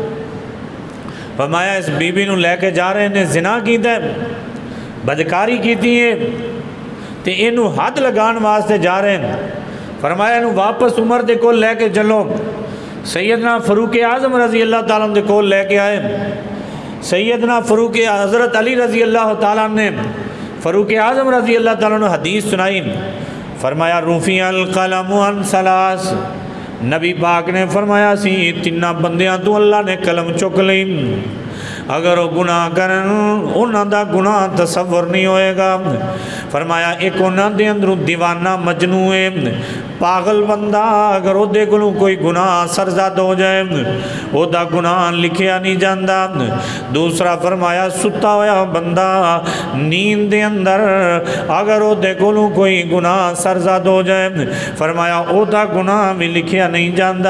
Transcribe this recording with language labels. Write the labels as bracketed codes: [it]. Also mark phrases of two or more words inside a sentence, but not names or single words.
[pa] فرمایا اس بی بی نو لے کے جا رہے ہیں، زنا کیتا ہے، بدکاری کیتی ہے تے اینو حد لگان واسطے جا رہے ہیں۔ فرمایا انہوں واپس عمر دے کول لے کے چلو۔ سیدنا فاروق اعظم [ar] رضی اللہ تعالیٰ [pa] دے کول لے کے آئے۔ سیدنا فاروق حضرت علی [ar] رضی اللہ تعالیٰ [pa] نے فاروق اعظم [ar] رضی اللہ تعالیٰ [pa] نے حدیث سنائی۔ [ar] فرمایا رفع القلم عن ثلاث، [pa] نبی پاک نے فرمایا سی تینہ بندیاں تو اللہ نے قلم چک لیں، اگر وہ گناہ کرن انہاں دا گناہ تصور نہیں ہوئے گا۔ فرمایا ایک انہاں دے اندروں دیوانہ مجنوعے پاگل بندہ اگر وہ دے گلوں کوئی گناہ سرزد ہو جائے وہ دا گناہ لکھیا نہیں جاندہ۔ دوسرا فرمایا ستا ہویا بندہ نیند دے اندر اگر وہ دے گلوں کوئی گناہ سرزد ہو جائے فرمایا وہ دا گناہ بھی لکھیا نہیں جاندہ۔